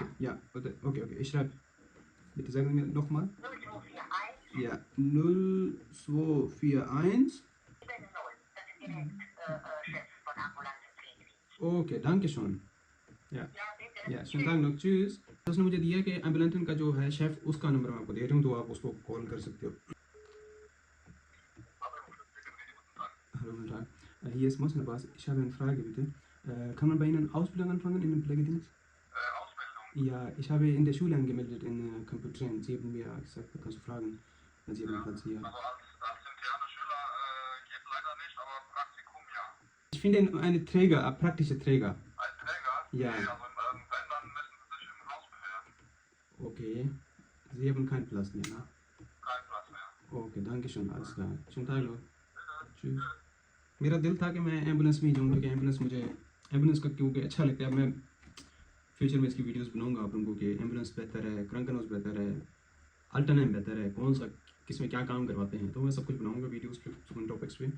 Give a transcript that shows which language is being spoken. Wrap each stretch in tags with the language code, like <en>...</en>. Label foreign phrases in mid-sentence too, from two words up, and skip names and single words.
<de>ja. ja, okay, ich schreibe. Bitte sagen Sie mir nochmal. 0241 Ja, 0241. 70. Das ist direkt Chef von Ambulanzenpflege. Okay, danke schön. Ja, Ja, bitte. या schönen Tag noch, tschüss।</de> <hi>तो उसने मुझे दिया कि एम्बुलेंस का जो है शेफ, उसका नंबर मैं आपको दे रही हूँ, तो आप उसको कॉल कर सकते हो।</hi> <de>Hallo, guten Tag. Hier ist Muslim Abbas. Ich habe eine Frage, bitte. Kann man bei Ihnen Ausbildung anfangen in dem Pflegedienst? Ausbildung? Ja, ich habe in der Schule angemeldet in Computer. Sie haben mir gesagt, da kannst du fragen. Sie haben Platz hier. Also als interne Schüler geht leider nicht, aber Praktikum ja. Ich finde eine Träger, ein praktischer Träger. Als Träger? Ja. Nee, also wenn, dann müssen Sie sich im Haus bewerben. Okay. Sie haben keinen Platz mehr, ne? Kein Platz mehr.</de> <en>okay thank you so much</en> <hi>का सुनता है लोग मेरा दिल था कि मैं एम्बुलेंस में ही जाऊँ क्योंकि एम्बुलेंस का क्योंकि अच्छा लगता है। मैं फ्यूचर में इसकी वीडियोस बनाऊंगा आप लोगों को कि एम्बुलेंस बेहतर है, क्रंकनोस बेहतर है, अल्टरनेम बेहतर है, कौन सा किस में क्या काम करवाते हैं, तो मैं सब कुछ बनाऊंगा वीडियोस पे उन टॉपिक्स पे।</hi>